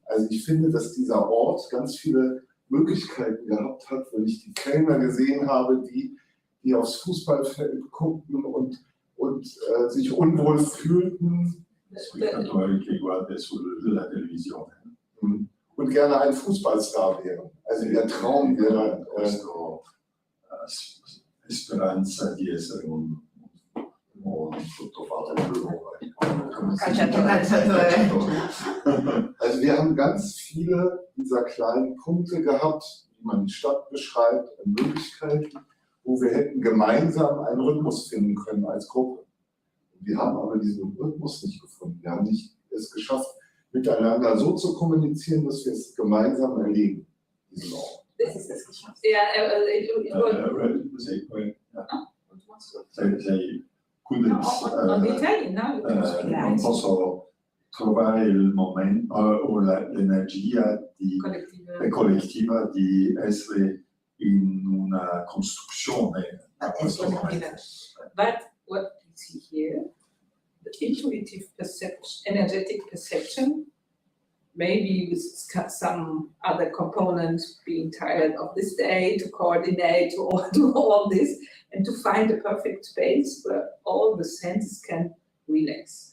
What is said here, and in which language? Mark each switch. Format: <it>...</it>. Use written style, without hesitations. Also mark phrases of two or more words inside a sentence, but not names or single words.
<de>Also ich finde, dass dieser Ort ganz viele Möglichkeiten gehabt hat, wenn ich die Kellner gesehen habe, die aufs Fußballfeld guckten und sich unwohl fühlten. Und gerne ein Fußballstar wären. Also der Traum wäre</de> <it>Speranza di essere un</it> <de>Also wir haben ganz viele dieser kleinen Punkte gehabt, wie man die Stadt beschreibt, Möglichkeiten, wo wir hätten gemeinsam einen Rhythmus finden können als Gruppe. Wir haben aber diesen Rhythmus nicht gefunden. Wir haben nicht es geschafft, miteinander so zu kommunizieren, dass wir es gemeinsam erleben, diesen Ort.</de> <en>This is this geschafft. Yeah, it on the Italian now.</en> <it>Non posso trovare il momento o l'energia collettiva di essere in una costruzione a questo momento.</it> <en>But what we see here, the intuitive perception, energetic perception, maybe with some other components being tired of this day to coordinate, to do all this, and to find a perfect space where all the senses can relax.</en>